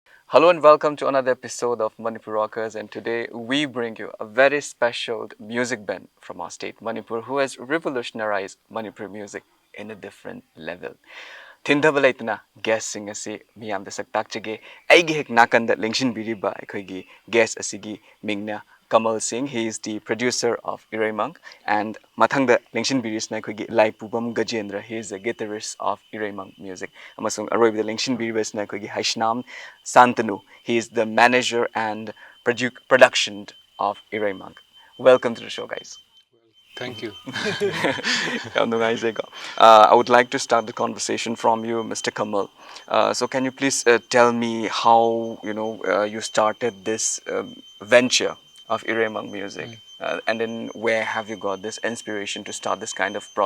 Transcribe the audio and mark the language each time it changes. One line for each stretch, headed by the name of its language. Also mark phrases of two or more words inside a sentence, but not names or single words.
English: Hello and welcome to another episode of Manipur Rockers, and today we bring you a very special music band from our state, Manipur, who has revolutionized Manipur music in a different level.
Manipuri: Thindaba leitna guest sing asi miyamda saktakchage aigi hek nakanda lengshin biriba aikoigi guest asigi mingna Kamal Singh.
English: He is the producer of Ereimang, and
Manipuri: mathangda lengshin birisna aikoigi
English: Lai Pubam Gajendra. He is a guitarist of Ereimang music.
Manipuri: Amasung aroibda lengshin biribasna aikoigi Haishnam Santanu.
English: He is the manager and production of Ereimang. Welcome to the show, guys. Thank you. I would like to start the conversation from you, Mr. Kamal. So, can you please tell me how you started this venture of Ereimang music, and then where have you got this inspiration to start this kind of